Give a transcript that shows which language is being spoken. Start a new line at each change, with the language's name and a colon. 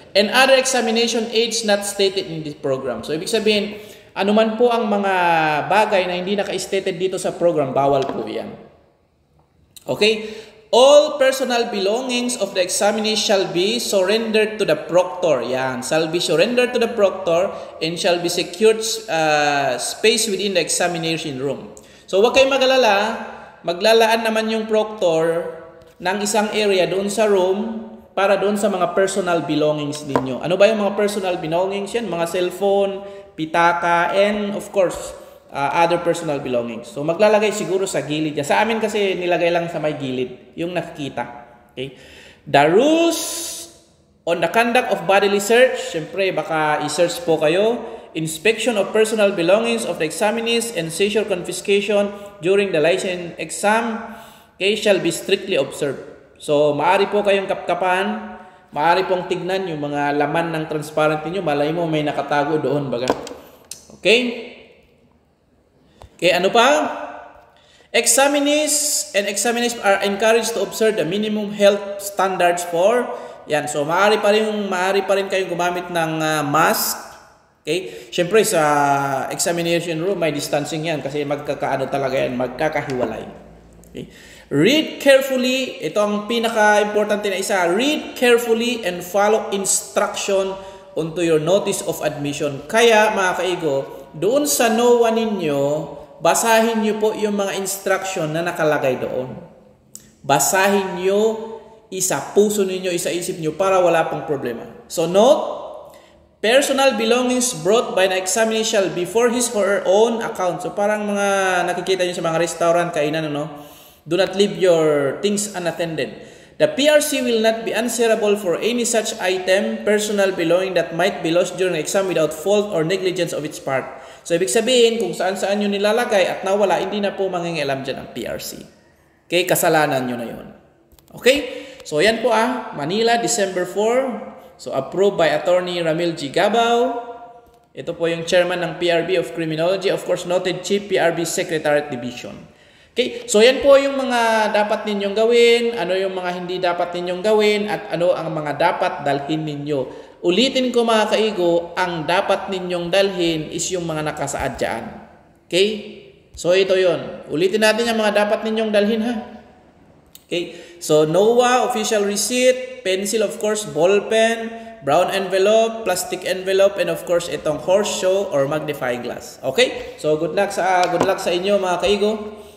English: And other examination aids not stated in this program.
Filipino: So, ibig sabihin, anuman po ang mga bagay na hindi naka-stated dito sa program, bawal po yan.
English: Okay? All personal belongings of the examinee shall be surrendered to the proctor. Yan. Shall be surrendered to the proctor and shall be secured space within the examination room.
Filipino: So, huwag kayong mag-alala. Maglalaan naman yung proctor ng isang area doon sa room para doon sa mga personal belongings ninyo. Ano ba yung mga personal belongings yan?
English: Mga cellphone, pitaka, and of course, other personal belongings.
Filipino: So, maglalagay siguro sa gilid. Sa amin kasi nilagay lang sa may gilid, yung nakikita. Okay?
English: The rules on the conduct of bodily search,
Filipino: syempre baka i-search po kayo.
English: Inspection of personal belongings of the examinees and seizure confiscation during the license exam, okay, shall be strictly observed.
Filipino: So, maari po kayong kapkapan, maari pong tignan yung mga laman ng transparent niyo, malay mo may nakatago doon baga. Okay? Okay, ano pa?
English: Examinees and examinees are encouraged to observe the minimum health standards for yan.
Filipino: So, maaari pa rin kayong gumamit ng mask. Okay? Siyempre, sa examination room, may distancing yan kasi magkakaano talaga yan, magkakahiwalay. Okay?
English: Read carefully.
Filipino: Ito ang pinaka-importante na isa.
English: Read carefully and follow instruction onto your notice of admission.
Filipino: Kaya, mga kaigo, doon sa NOA ninyo, basahin nyo po yung mga instruction na nakalagay doon. Basahin nyo, isa puso ninyo, isa isip nyo para wala pong problema.
English: So note, personal belongings brought by the examinee shall be for his or her own account.
Filipino: So parang mga nakikita nyo sa mga restaurant, kainan,
English: do not leave your things unattended. The PRC will not be answerable for any such item, personal belonging that might be lost during the exam without fault or negligence of its part.
Filipino: So, ibig sabihin, kung saan-saan nyo nilalagay at nawala, hindi na po mangingialam dyan ang PRC. Okay, kasalanan nyo na yun. Okay? So, yan po Manila, December 4.
English: So, approved by Attorney Ramil G. Gabao.
Filipino: Ito po yung chairman ng PRB of Criminology.
English: Of course, noted Chief PRB Secretariat Division.
Filipino: Okay, so yan po yung mga dapat ninyong gawin, ano yung mga hindi dapat ninyong gawin, at ano ang mga dapat dalhin ninyo. Ulitin ko mga kaigo, ang dapat ninyong dalhin is yung mga nakasaad dyan. Okay? So ito yon. Ulitin natin yung mga dapat ninyong dalhin ha. Okay?
English: So NOA, official receipt, pencil of course, ball pen, brown envelope, plastic envelope, and of course itong horseshoe or magnifying glass. Okay?
Filipino: So good luck sa inyo mga kaigo.